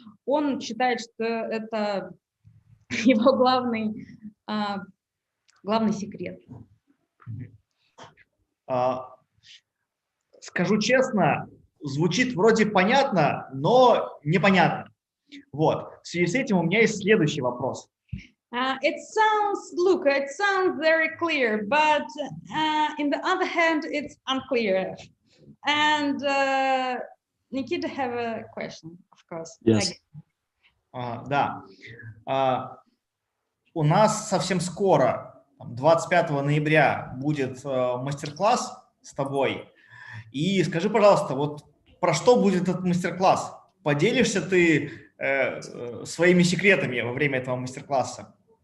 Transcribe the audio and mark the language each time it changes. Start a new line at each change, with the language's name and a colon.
Russian: Он считает, что это его главный секрет. Скажу честно, звучит вроде понятно, но непонятно. Вот. В связи с этим у меня есть следующий вопрос.
English: It sounds very clear, but in the other hand, it's unclear. And Nikita have a question, of course. Yes.
Russian: Да. У нас совсем скоро, 25 ноября, будет мастер-класс с тобой. И скажи, пожалуйста, вот про что будет этот мастер-класс? Поделишься ты своими секретами во время этого мастер-класса?